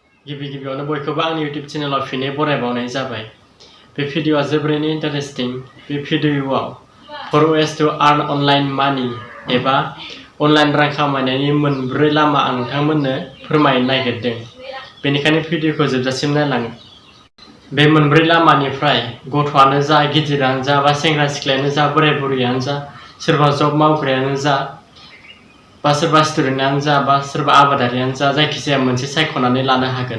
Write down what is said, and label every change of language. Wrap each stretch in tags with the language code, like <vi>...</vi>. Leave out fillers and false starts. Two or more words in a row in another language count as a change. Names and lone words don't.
<brx>गिबियावनो बयखौबो आंनि YouTube चेनेलाव फिनै बरायबावनाय जाबाय। बे भिडिअआ जोबोरैनो इन्टारेस्टिं। बे भिडिअआव</brx> <en>4 ways to earn online money</en> <brx>एबा अनलाइन रां खामायनायनि मोनब्रै लामा आं नोंथांमोननो फोरमायनो नागिरदों। बेनिखायनो भिडिअखौ जोबजासिम नायलां। बे मोनब्रै लामानिफ्राय गथ'आनो जा, गिदिरानो जा, बा सेंग्रा सिख्लायानो जा, बोराय बुरैयानो जा, सोरबा जब मावग्रायानो जा, बा सोरबा स्टुडेन्टआनो जा, बा सोरबा आबादारियानो जा, जायखिजाया मोनसे सायख'नानै लानो हागोन।</brx>